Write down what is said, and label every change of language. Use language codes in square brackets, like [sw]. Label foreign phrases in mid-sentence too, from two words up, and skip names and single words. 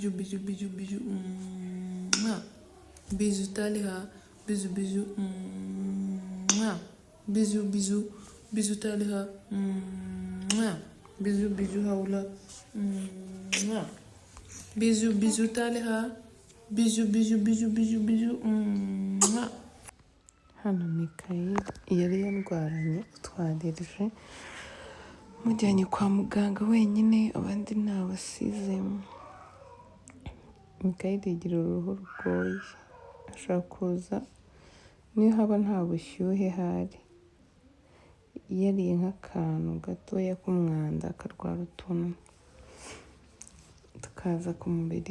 [fr] bisous, bisous, bisous. Bisous, Taliha. Bisous, bisous. Bisous, bisous. Bisous, Taliha. Bisous, bisous, Haula. Bisous, bisous, Taliha. Bisous, bisous, bisous, bisous, bisous. [rw] Hano Mikayeli yari yarwaranye utwadirije mujyanye kwa muganga wenyine abandi ntabasizemo. Mikayeli yigira uruhu rugoye ashaka kuza niyo haba nta bushyuhe hari yariye nk'akantu gatoya k'umwanda akarwara utuntu tukaza ku mubiri.